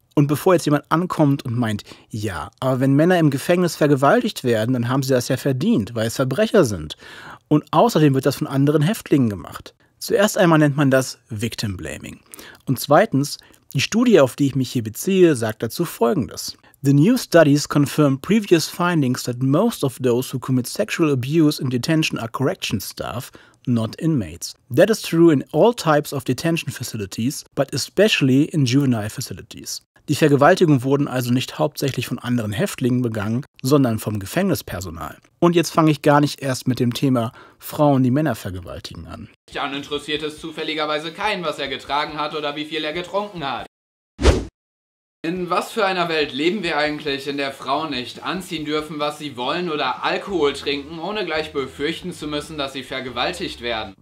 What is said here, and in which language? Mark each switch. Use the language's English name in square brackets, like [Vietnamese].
[German] Und bevor jetzt jemand ankommt und meint, ja, aber wenn Männer im Gefängnis vergewaltigt werden, dann haben sie das ja verdient, weil es Verbrecher sind. Und außerdem wird das von anderen Häftlingen gemacht. Zuerst einmal nennt man das Victim Blaming. Und zweitens, die Studie, auf die ich mich hier beziehe, sagt dazu Folgendes. [English] The new studies confirm previous findings that most of those who commit sexual abuse in detention are correction staff, not inmates. That is true in all types of detention facilities, but especially in juvenile facilities. [German] Die Vergewaltigungen wurden also nicht hauptsächlich von anderen Häftlingen begangen, sondern vom Gefängnispersonal. Und jetzt fange ich gar nicht erst mit dem Thema Frauen, die Männer vergewaltigen an. Dann interessiert es zufälligerweise keinen, was er getragen hat oder wie viel er getrunken hat. In was für einer Welt leben wir eigentlich, in der Frauen nicht anziehen dürfen, was sie wollen oder Alkohol trinken, ohne gleich befürchten zu müssen, dass sie vergewaltigt werden?